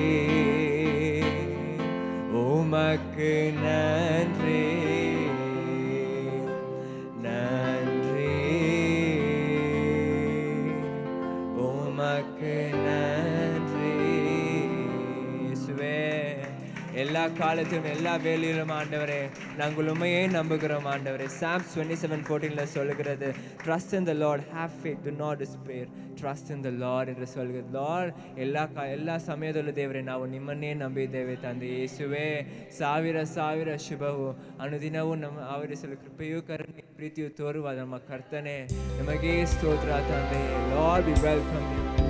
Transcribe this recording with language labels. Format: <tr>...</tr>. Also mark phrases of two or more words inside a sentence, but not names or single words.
<ta>உமக்கு நன்றி, நன்றி, உமக்கு நன்றி. இயேசுவே, எல்லா காலத்திலும் எல்லா வேலையிலும் ஆண்டவரே நாங்கள் உண்மையே நம்புகிறோம் ஆண்டவரே. Psalms 27:14 சொல்லுகிறது,</ta> <en>Trust in the Lord, have faith, do not despair. Trust in the Lord</en> <ta>என்று சொல்கிறது.</ta> <kn>ಲಾರ್ಡ್ ಎಲ್ಲ ಸಮಯದಲ್ಲೂ ದೇವರೇ ನಾವು ನಿಮ್ಮನ್ನೇ ನಂಬಿದ್ದೇವೆ ತಂದೆ ಯೇಸುವೆ. ಸಾವಿರ ಸಾವಿರ ಶುಭವು ಅನುದಿನವೂ ನಮ್ಮ ಆವರಿಸಲು ಕೃಪೆಯೂ ಕರುಣೆ ಪ್ರೀತಿಯು ತೋರುವ ನಮ್ಮ ಕರ್ತನೆ, ನಿಮಗೆ ಸ್ತೋತ್ರ ತಂದೆ.</kn> <en>Lord we welcome you.</en>